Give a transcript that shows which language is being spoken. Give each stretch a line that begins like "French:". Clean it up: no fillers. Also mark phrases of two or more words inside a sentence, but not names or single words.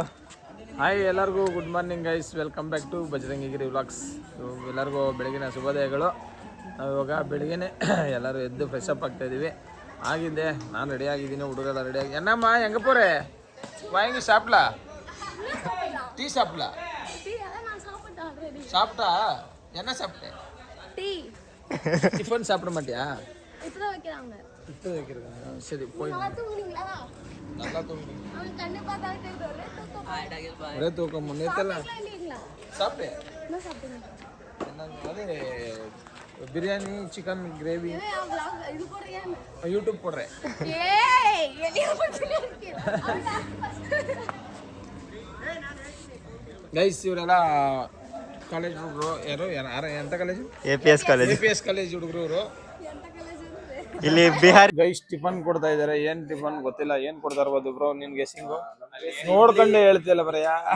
English: Hi, ಎಲ್ಲರಿಗೂ good morning guys. Welcome back to Bajarangi Giri vlogs.
Kannada: ಎಲ್ಲರಿಗೂ ಬೆಳಗಿನ ಶುಭೋದಯಗಳು. ನಾವು ಇವಾಗ ಬೆಳಗ್ಗೆನೆ ಎಲ್ಲರೂ ಎದ್ದು
English: fresh up
Kannada: ಆಗ್ತಾ ಇದ್ದೀವಿ. ಆಗಿದೆ, ನಾನು ರೆಡಿ ಆಗಿದ್ದೀನಿ, ಹುಡುಗರೆಲ್ಲ ರೆಡಿಯಾಗಿ.
Tamil: என்னம்மா எங்கப்போறே வாங்கி சாப்லா டீ சாப்லா சாப்பிட்டா என்ன சாப்பிட்டேன்? டீ. டிஃபன் சாப்பிட மாட்டியா? இப்பதான் வைக்கறாங்க. இப்போ வைக்கறாங்க. சரி போய். நல்லா தூங்குனீங்களா? நல்லா தூங்குனீங்க. அவங்க கண்ணு பார்த்தாலே தெரியுது. ஒரே தூக்கம். நேத்தெல்லாம் சாப்பிட்டேன். என்ன சாப்பிட்டீங்க? என்ன அது பிரியாணி, சிக்கன் கிரேவி. இது போடுறியா? யூடியூப் போடுறேன். ஏய், வெளிய போட்டுல இருக்கு.
Kannada: ಗೈಸ್ ಇವರೆಲ್ಲ ಕಾಲೇಜ್ ಹುಡುಗರು. ಯಾರು ಎಂತ ಕಾಲೇಜು? APS ಕಾಲೇಜ್. APS ಕಾಲೇಜ್ ಹುಡುಗರು ಇವರು. ಇಲ್ಲಿ ಬಿಹಾರ್ ಗೈಸ್ ಟಿಫನ್ ಕೊಡ್ತಾ ಇದಾರೆ. ಏನ್ ಟಿಫನ್ ಗೊತ್ತಿಲ್ಲ, ಏನ್ ಕೊಡ್ತಾ ಇರ್ಬೋದು ಬ್ರೋ, ನಿನ್ ಗೆಸ್ಸಿಂಗು ನೋಡ್ಕೊಂಡೆ ಹೇಳ್ತಿಲ್ಲ ಬರಯ್ಯ.